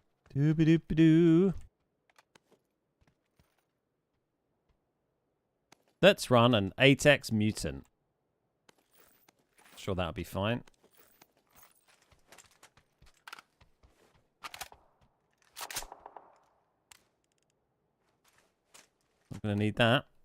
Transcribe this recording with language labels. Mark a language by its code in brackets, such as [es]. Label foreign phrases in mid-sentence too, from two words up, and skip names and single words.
[en] Doo-ba-doo-ba-doo. Let's run an 8x mutant. Sure, that'll be fine. I'm gonna need that.